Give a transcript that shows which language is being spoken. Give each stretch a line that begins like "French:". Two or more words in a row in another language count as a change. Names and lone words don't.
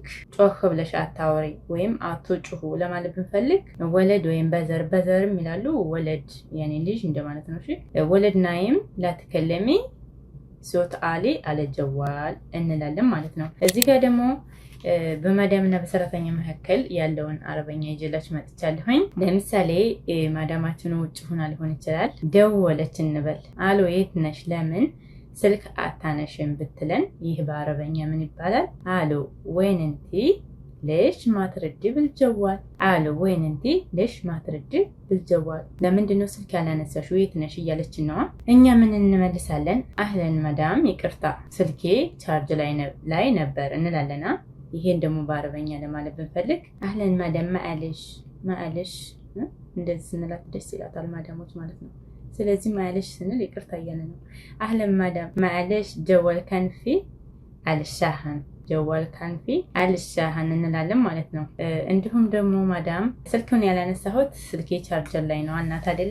Amharic: ጮህ ብለሽ አታውሪ ወይም አትጩሁ ለማለት ብንፈልግ ወለድ ወይም በዘርም ይላሉ። ወለድ ያኔ ልጅ እንደማለት ነው። እሺ
Arabic: ولد نايم لا تكلمي صوت عالي على الجوال
Amharic: እንላለን ማለት ነው። እዚህ ጋር ደግሞ በማዳምና በሰራተኛ መካከል ያለውን አረበኛ ይዤላችሁ መጥቻለሁኝ። ለምሳሌ ማዳማችን ውጭ ሆና ሊሆን ይችላል። ደወለች እንበል። አሎ የት ነሽ? ለምን ስልክ አታነሽም ብትለን ይህ በአረበኛ ምን ይባላል?
Arabic: ألو وين انتي ليش ما تردي بالجوال? ألو وين انتي ليش ما تردي بالجوال?
Amharic: ለምንድን ነው ስልክ ያላነሳሽው? የት ነሽ እያለች ነው። እኛ ምን እንመልሳለን?
Arabic: أهلاً مدام
Amharic: ይቅርታ ስልኬ ቻርጅ ላይ ነበር እንላለና ይሄን ደግሞ በአረበኛ ለማለት ብንፈልግ
Arabic: أهلاً مدام معليش
Amharic: እንደዚህ ስንላት ደስ ይላታል ማዳሞች ማለት ነው። ስለዚህ ማለሽ ስንል ይቅርታ እያለ ነው።
Arabic: أهلاً مدام معليش جوال كان في الشحن الشحن
Amharic: እንላለን ማለት ነው። እንዲሁም ደግሞ ማዳም ስልኩን ያላነሳሁት ስልኬ ቻርጀር ላይ ነው እናት አይደለ?